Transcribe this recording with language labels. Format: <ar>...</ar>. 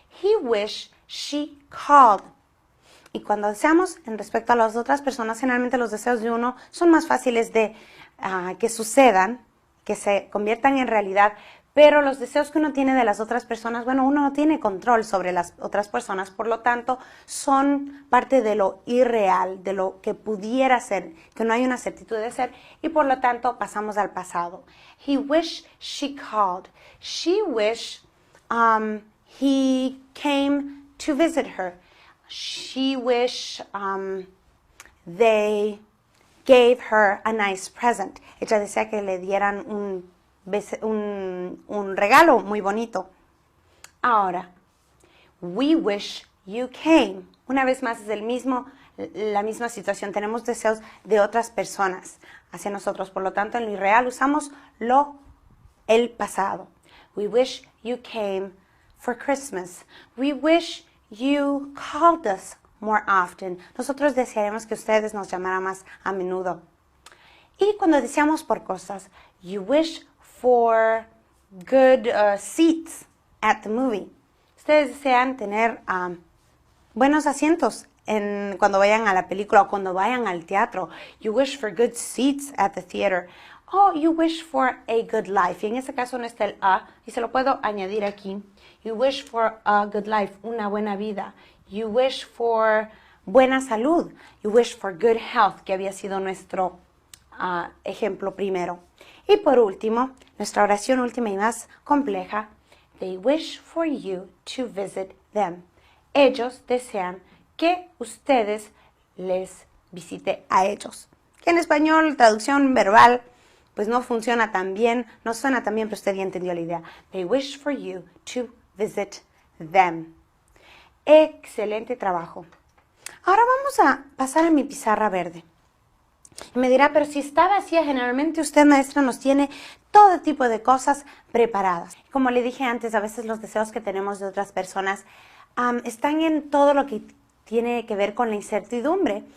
<en>He wished she called.</en> <es>Y cuando deseamos en respecto a las otras personas, generalmente los deseos de uno son más fáciles de que sucedan, que se conviertan en realidad, pero los deseos que uno tiene de las otras personas, bueno, uno no tiene control sobre las otras personas, por lo tanto, son parte de lo irreal, de lo que pudiera ser, que no hay una certitud de ser, y por lo tanto pasamos al pasado.</es> <en>He wished she called. She wished he came to visit her. She wished they gave her a nice present.</en> <es>Ella desea que le dieran un regalo muy bonito.</es> <en>Ahora, we wish you came.</en> <es>Una vez más es la misma situación. Tenemos deseos de otras personas hacia nosotros. Por lo tanto, en lo irreal usamos el pasado.</es> <en>We wish you came for Christmas. We wish you called us more often.</en> <es>Nosotros desearemos que ustedes nos llamaran más a menudo. Y cuando deseamos por cosas,</es> <en>you wish for good seats at the movie.</en> <es>Ustedes desean tener buenos asientos cuando vayan a la película o cuando vayan al teatro.</es> <en>You wish for good seats at the theater. Oh, you wish for a good life.</en> <es>Y en este caso no está el a, y se lo puedo añadir aquí.</es> <en>You wish for a good life,</en> <es>una buena vida.</es> <en>You wish for</en> <es>buena salud.</es> <en>You wish for good health,</en> <es>que había sido nuestro ejemplo primero. Y por último, nuestra oración última y más compleja.</es> <en>They wish for you to visit them.</en> <es>Ellos desean que ustedes les visite a ellos. Que en español, traducción verbal, pues no funciona tan bien, no suena tan bien, pero usted ya entendió la idea.</es> <en>They wish for you to visit them.</en> <es>Excelente trabajo. Ahora vamos a pasar a mi pizarra verde. Y me dirá, pero si está vacía, generalmente usted, maestra, nos tiene todo tipo de cosas preparadas. Como le dije antes, a veces los deseos que tenemos de otras personas están en todo lo que tiene que ver con la incertidumbre.</es>